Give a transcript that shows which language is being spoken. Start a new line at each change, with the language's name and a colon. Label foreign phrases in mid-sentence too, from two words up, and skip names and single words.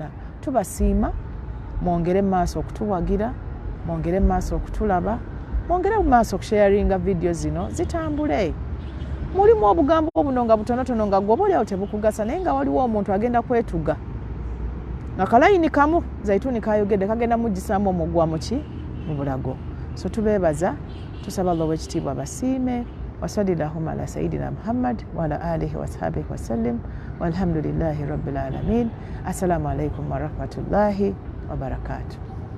Ganda: Tubasiima, mwongere mu maaso okutuwagira, mwongere mu maaso okutulaba, mwongere mu maaso okusharinga vidiyo zino zitambule. Mulimu obugambo obuno nga butonotono nga gwe obaoliawo tebukugasa, naye nga waliwo omuntu agenda kwetuga nga kalayini kamu Zaitun kayogedde kagenda muggisaamu omugwa mu bulago. So tubeebaza, tusaba Allah w'ekitiibwa basiime.
Arabic: وصلى اللهم على سيدنا محمد وعلى آله وصحبه وسلم والحمد لله رب العالمين. السلام عليكم ورحمة الله وبركاته.